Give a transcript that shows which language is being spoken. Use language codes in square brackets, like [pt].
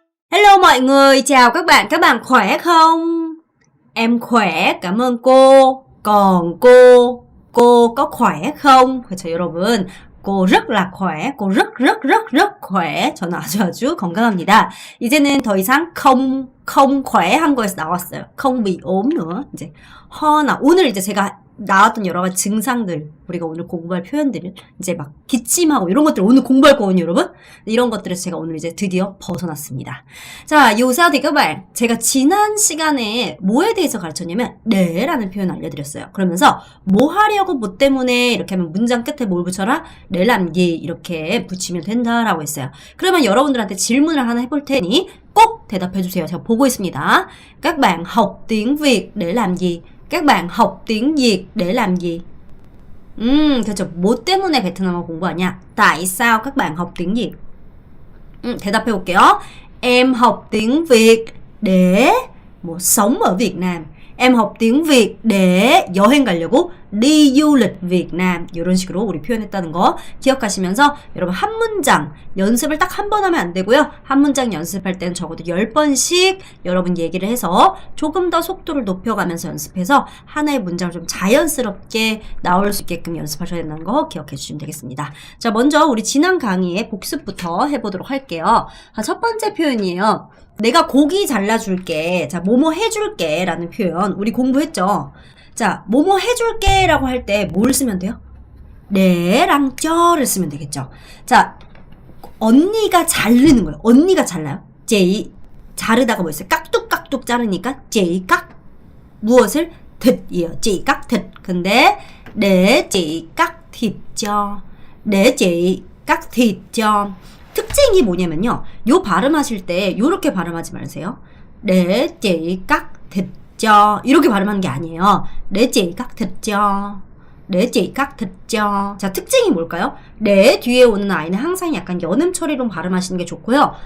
[vi] Hello mọi người, chào các bạn khỏe không? Em khỏe, cảm ơn cô. Còn cô có khỏe không? [ko] 그렇죠, 여러분. [vi] cô rất là khỏe, cô rất khỏe. [ko] 저는 아주 건강합니다. 이제는 더 이상 [vi] không khỏe [ko] 한 거에서 나왔어요. [vi] không bị ốm nữa. [ko] 이제 허나 오늘 이제 제가 나왔던 여러 가지 증상들, 우리가 오늘 공부할 표현들을 이제 막 기침하고 이런 것들 오늘 공부할 거거든요, 여러분. 이런 것들에서 제가 오늘 이제 드디어 벗어났습니다. 자, 요사디 các bạn, 제가 지난 시간에 뭐에 대해서 가르쳤냐면 네라는 표현 알려드렸어요. 그러면서 뭐 하려고 뭐 때문에 이렇게 하면 문장 끝에 뭘 붙여라? 네 [vi] làm gì [ko] 이렇게 붙이면 된다라고 했어요. 그러면 여러분들한테 질문을 하나 해볼 테니 꼭 대답해주세요. 제가 보고 있습니다. [vi] Các bạn học tiếng Việt để làm gì? Các bạn học tiếng Việt để làm gì? [ko] 그렇죠. 뭐 때문에 베트남어 공부하냐? [vi] Tại sao các bạn học tiếng Việt? [ko] 대답해 볼게요. [vi] Em học tiếng Việt để 뭐 sống ở Việt Nam. Em học tiếng Việt để [ko] 여행 가려고 [vi] đi du lịch Việt Nam. [ko] 이런 식으로 우리 표현했다는 거 기억하시면서 여러분 한 문장 연습을 딱 한 번 하면 안 되고요. 한 문장 연습할 때는 적어도 10번씩 여러분 얘기를 해서 조금 더 속도를 높여가면서 연습해서 하나의 문장을 좀 자연스럽게 나올 수 있게끔 연습하셔야 된다는 거 기억해 주시면 되겠습니다. 자, 먼저 우리 지난 강의의 복습부터 해보도록 할게요. 첫 번째 표현이에요. 내가 고기 잘라줄게. 자, 뭐뭐 해줄게 라는 표현 우리 공부했죠. 자, 뭐뭐 해줄게 라고 할 때 뭘 쓰면 돼요? 네랑 쩌를 쓰면 되겠죠. 자, 언니가 자르는 거예요. 언니가 잘라요. 제이 자르다가 뭐 있어요? 깍둑깍둑 자르니까 제이 깍 무엇을? thịt이에요. 제이 깍 thịt. [vi] 근데 để chị cắt thịt cho. để chị cắt thịt cho. [ko] 특징이 뭐냐면요. 요 발음하실 때 요렇게 발음하지 마세요. [vi] để chị cắt thịt cho. [ko] 이렇게 발음하는 게 아니에요. [vi] để chị cắt thịt cho. để chị cắt thịt cho. [ko] 자, 특징이 뭘까요? để 뒤에 오는 아이는 항상 약간 연음 처리로 발음하시는 게 좋고요.